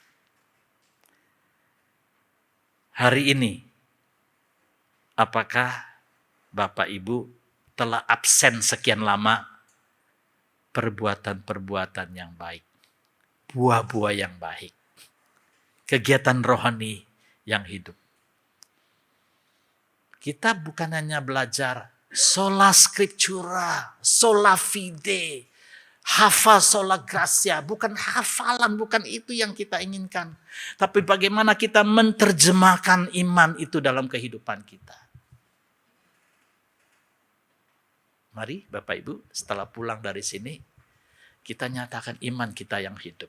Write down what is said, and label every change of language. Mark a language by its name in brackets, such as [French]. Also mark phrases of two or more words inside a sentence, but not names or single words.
[Indonesian] Hari ini, apakah Bapak Ibu telah absen sekian lama perbuatan-perbuatan yang baik, buah-buah yang baik, kegiatan rohani yang hidup? Kita bukan hanya belajar [Latin] sola scriptura, sola fide, [Indonesian] hafal [Latin] sola gratia, [Indonesian] bukan hafalan, bukan itu yang kita inginkan. Tapi bagaimana kita menerjemahkan iman itu dalam kehidupan kita. Mari Bapak Ibu, setelah pulang dari sini, kita nyatakan iman kita yang hidup.